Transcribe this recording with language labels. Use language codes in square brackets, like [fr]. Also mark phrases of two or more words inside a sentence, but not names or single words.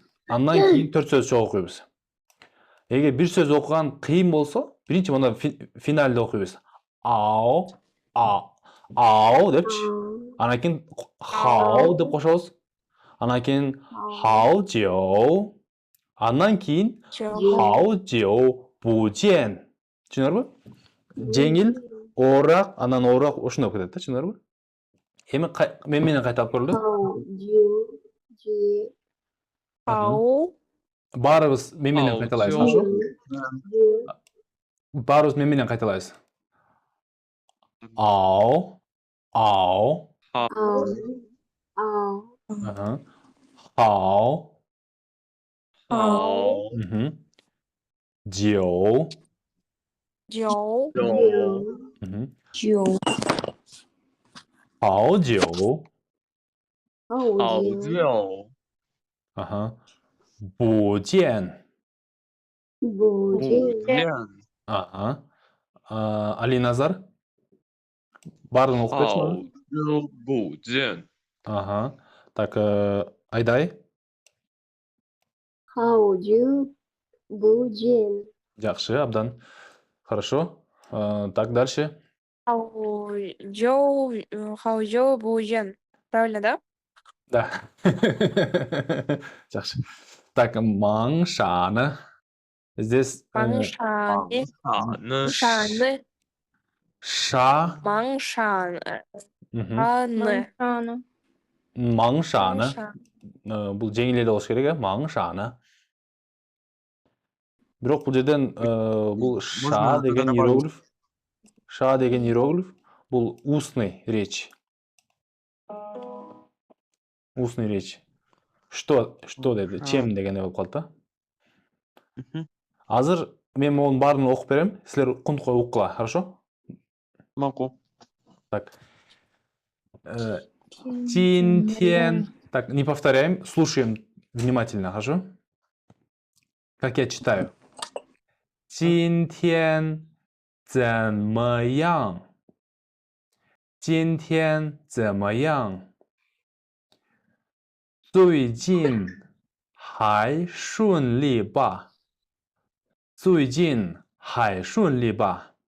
[ky] Андан кийин төрт сөз чогуу окуйбуз. Эгер бир сөз окуган кыйын болсо, биринчи мына финалды окуйбуз. Ау, ау депчи. Анан кийин хау деп кошобуз. Анан кийин [zh] 好久. [ky] Андан кийин [zh] 好久不见. [ky] Түшүнөрбү? Жеңил, ооруак, анан ооруак ушундай окуп кетет да, түшүнөрбү? Эми мен менен кайталап көрөлү. [zh] 好久久 хау [ky] Баарыбыз мен менен [zh] Ау, [ky] кайталайбыз, [zh] жоо. [ru] хорошо? [zh] 久 [ky] Баарыбыз мен менен кайталайбыз. [zh] Ау, ау, 好好 ага. Хау, 好 мгм. Жоо, 久久 мгм. 九好久, 好好久久 ага. Бужен, 不不见见 ага. [ky] Алиназар, баарын окуп берчи [zh] 好 [ky] мага. [zh] 久不见 [ru] Ага. Так, Айдай, [zh] 好久不见 [ky] жакшы, абдан. [ru] Хорошо. Так, дальше. [zh] 好久不见 [ru] правильно да [ky] Да. Жакшы. [ru] Так, маңшаны. Здесь [zh] 芒山法呢 шаны ша, 芒山 мгм. [ky] аны [zh] Маншана. маңшаны. Маңшаны. [ky] Бул жеңил эле болуш керек, э? Маңшаны. Бирок бул жерден бул ша [ru] Можно [ky] деген [ru] добавить? [ky] иероглиф. Ша деген иероглиф бул [ru] устный речь. Устный речь. Что деди? [ky] Чем дегенде болуп калат да. Мгм. Азыр мен монун баарын окуп берем. Силер кунт коюп уккыла, [ru] хорошо? Могу. Так. Тин-тен. Так, не повторяем, слушаем внимательно, хорошо? Как я читаю. [zh] 今天怎么样？今天怎么样？最近还顺利吧？最近还顺利吧？